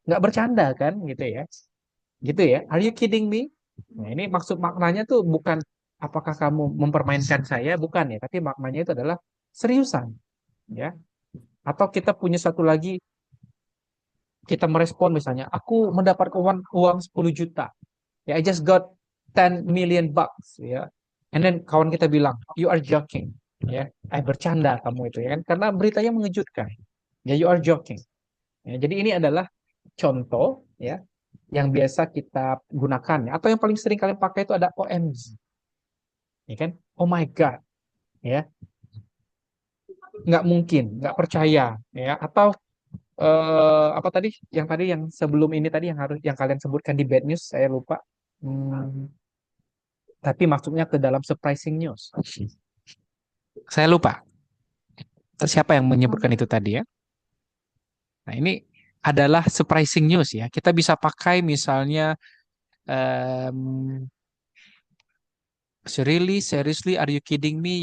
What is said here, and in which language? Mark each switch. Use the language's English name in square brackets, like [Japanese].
[Indonesian] Nggak bercanda kan gitu ya. Gitu ya. [English] Are you kidding me? [Indonesian] Nah, ini maksud maknanya tuh bukan apakah kamu mempermainkan saya, bukan ya, tapi maknanya itu adalah seriusan, ya. Atau kita punya satu lagi, kita merespon misalnya, aku mendapat uang 10 juta. [English] Ya, I just got 10 million bucks ya. And then [Indonesian] kawan kita bilang, [English] you are joking. [Indonesian] Ya, bercanda kamu itu ya kan. Karena beritanya mengejutkan. Ya, [English] you are joking. [Indonesian] Ya, jadi ini adalah contoh ya yang biasa kita gunakan ya. Atau yang paling sering kalian pakai itu ada OMG. Ya kan? [English] Oh my God. [Indonesian] Ya, nggak mungkin, nggak percaya ya. Atau apa tadi yang sebelum ini tadi yang kalian sebutkan di bad news saya lupa. Hmm, tapi masuknya ke dalam surprising news. Saya lupa. Siapa yang menyebutkan itu tadi ya? Nah, ini adalah surprising news ya. Kita bisa pakai misalnya um, [English] really, seriously, are you kidding me?